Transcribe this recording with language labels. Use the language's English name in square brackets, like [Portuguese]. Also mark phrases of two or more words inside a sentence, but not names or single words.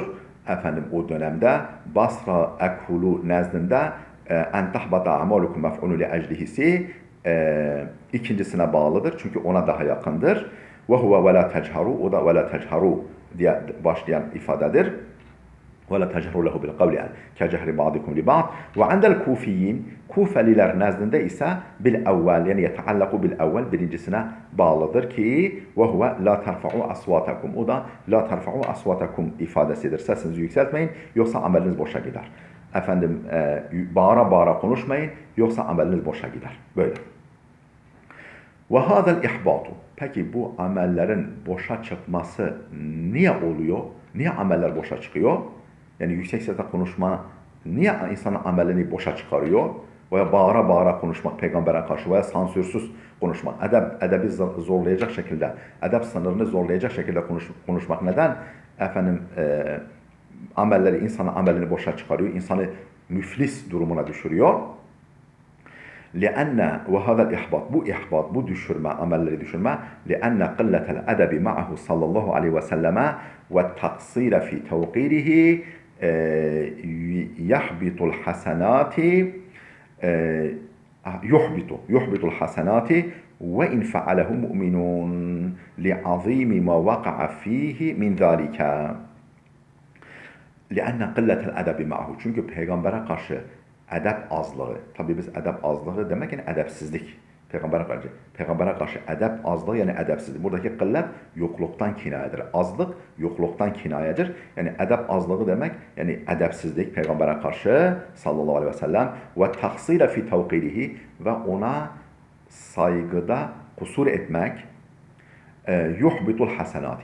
[Turkish] O dönemde Basra ekolu nezdinde [Arabic] أن تحبط أعمالكم مفعول لأجله [Turkish] ikincisine bağlıdır. Çünkü ona daha yakındır. [Arabic] وهو ولا تجهروا, [Turkish] o da [Arabic] ولا تجهروا [Turkish] diye başlayan ifadedir. [Arabic] وَلَا تَجْهَرُوا لَهُ بِالْقَوْلِ كَجَهْرِ بَعْضِكُمْ لِبَعْضٍ وَعَنْدَ الْكُوفِيِّينَ [Turkish] Kufeliler nezdinde ise [Arabic] بالأول يعني يتعلق بالأول [Turkish] birincisine bağlıdır ki [Arabic] وَهُوَ لَا تَرْفَعُوا أَصْوَاتَكُمْ [Turkish] O da [Arabic] لَا تَرْفَعُوا أَصْوَاتَكُمْ ifadesidir. [Turkish] Sesinizi yükseltmeyin yoksa ameliniz boşa gider. Efendim bağıra bağıra konuşmayın yoksa ameliniz boşa gider. Böyle. [Arabic] وَهَذَا الْاِحْبَاطُ [Turkish] Peki bu amellerin boşa çıkması niye oluyor? Niye ameller boşa çıkıyor? Yani yüksek sesle konuşma niye insanın amelini boşa çıkarıyor? Veya bağıra bağıra konuşmak peygambere karşı veya sansürsüz konuşmak, edebi zorlayacak şekilde, edep sınırını zorlayacak şekilde konuşmak neden? Efendim amelleri, insanın amelini boşa çıkarıyor, insanı müflis durumuna düşürüyor. [Arabic] لأن وهذا الإحباط [Turkish] bu ihbat, bu düşürme, amelleri düşürme [Arabic] لأن قلة الأدب معه صلى الله عليه وسلم والتقصير في توقيره يحبط الحسنات يحبط الحسنات وإن فعله مؤمنون لعظيم ما وقع فيه من ذلك لأن قلة الأدب معه [Turkish] çünkü peygambere karşı edep azlığı. Tabii biz edep azlığı demek yani edepsizlik. Peygambere karşı edep azlığı yani edepsizlik. Buradaki kıllet yokluktan kinayedir. Azlık yokluktan kinayedir. Yani edep azlığı demek yani edepsizlik peygambere karşı [Arabic] صلى الله عليه وسلم والتقصير في توقيره [Turkish] ve ona saygıda kusur etmek [Arabic] يحبط الحسنات.